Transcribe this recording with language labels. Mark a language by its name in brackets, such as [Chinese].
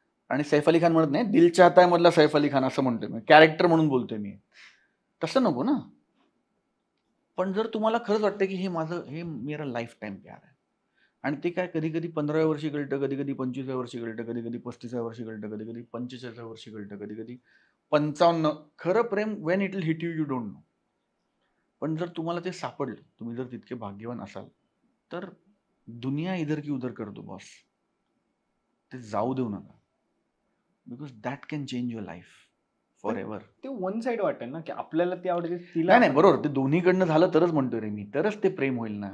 [Marathi] आणि सैफ अली खान म्हणत नाही, दिल चाहता है मधला सैफ अली खान असं म्हणतोय मी, कॅरेक्टर म्हणून बोलतोय मी. तसं नको ना. पण जर तुम्हाला खरंच वाटतं की हे [Hindi] मेरा लाईफ टाईम प्यार [Marathi] आहे, आणि ते काय कधी कधी 15व्या वर्षी कळतं, कधी कधी 25व्या वर्षी कळतं, कधी कधी 35व्या वर्षी कळतं, कधी कधी 45व्या वर्षी कळतं, कधी कधी 55. खरं प्रेम [English] When it will hit you, you don't know. [Marathi] पण जर तुम्हाला ते सापडलं, तुम्ही जर तितके भाग्यवान असाल, तर [Hindi] दुनिया इधर की उधर कर दो बॉस. [Marathi] ते जाऊ देऊ नका. [English] Because that can change your life forever. [Marathi] ते वन साइड वाटेल ना, की आपल्याला ते आवडते तिला नाही नाही, बरोबर, ते दोन्हीकडनं झालं तरच म्हणतोय रे मी, तरच ते प्रेम होईल ना.